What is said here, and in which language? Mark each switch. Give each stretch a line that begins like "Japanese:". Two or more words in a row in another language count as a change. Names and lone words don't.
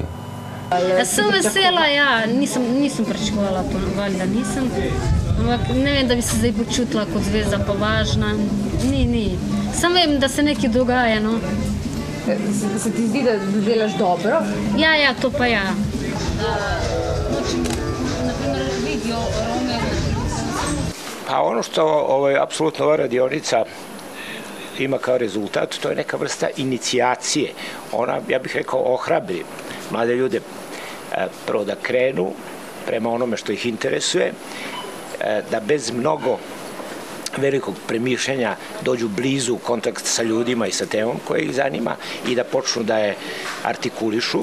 Slovenian: Sem vesela, ja, nisem pričakovala ponovali, da nisem. Ampak ne vem, da bi se zdaj počutila kot zvezda pa važna. Ni. Sam vem, da se nekaj dogaja, no. Se ti zdi, da delaš dobro? Ja, to pa ja. Naprimer,
Serbian: vidio Romeo. Pa ono što apsolutno ova radionica ima kao rezultat, to je neka vrsta inicijacije. Ona, ja bih rekao, ohrabri mlade ljude prvo da krenu prema onome što ih interesuje, da bez mnogo velikog premišljanja dođu blizu u kontakt sa ljudima i sa temom koja ih zanima i da počnu da je artikulišu.